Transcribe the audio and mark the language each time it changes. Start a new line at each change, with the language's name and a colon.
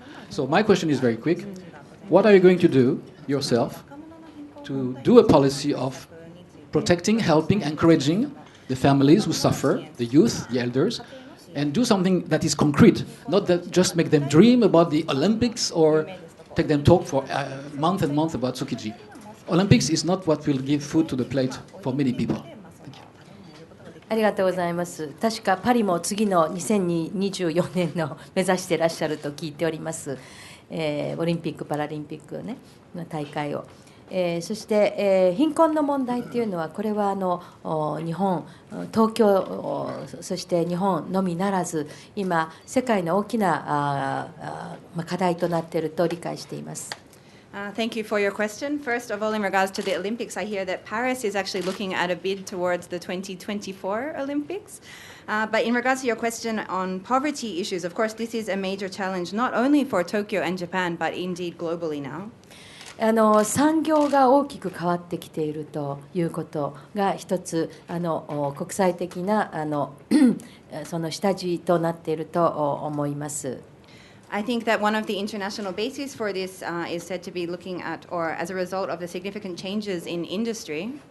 English: So my question is very quick. What are you going to do yourself to do a policy of protecting, helping, encouraging the families who suffer, the youth, the elders, and do something that is concrete, not that just make them dream about the Olympics or take them talk for month and month about Tsukiji. Olympics is not what will give food to the plate for many people. Thank you.
Japanese: ありがとうございます。確かパリも次の2024年の目指していらっしゃると聞いております。オリンピック・パラリンピックねの大会を。そして、貧困の問題というのはこれは日本、東京、そして日本のみならず今世界の大きな課題となっていると理解しています。
English: Thank you for your question. First of all, in regards to the Olympics, I hear that Paris is actually looking at a bid towards the 2024 Olympics. But in regards to your question on poverty issues, of course, this is a major challenge not only for Tokyo and Japan, but indeed globally now.
Japanese: 産業が大きく変わってきているということが一つ国際的なその下地となっていると思います。
English: I think that one of the international bases for this is said to be looking at, or as a result of the significant changes in industry.